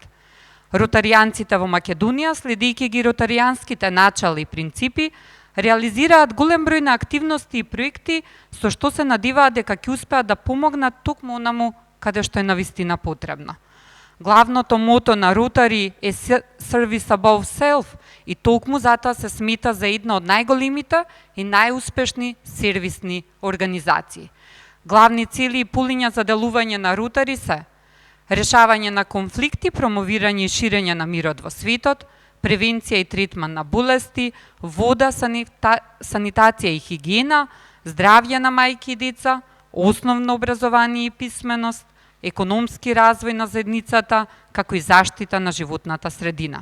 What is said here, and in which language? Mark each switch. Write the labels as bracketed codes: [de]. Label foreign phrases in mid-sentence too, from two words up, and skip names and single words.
[mk] Ротаријанците во Македонија, следејќи ги ротаријанските начала и принципи, реализираат голем број на активности и проекти со што се надеваат дека ќе успеат да помогнат токму онаму каде што е навистина потребно. Главното мото на Ротари е [en] Service above self [mk] и токму затоа се смета за една од најголемите и најуспешни сервисни организации. Главни цели и полиња за делување на Ротари се решавање на конфликти, промовирање и ширење на мирот во светот, превенција и третман на болести, вода, санитација и хигиена, здравје на мајки и деца, основно образование и писменост, економски развој на заедницата, како и заштита на животната средина.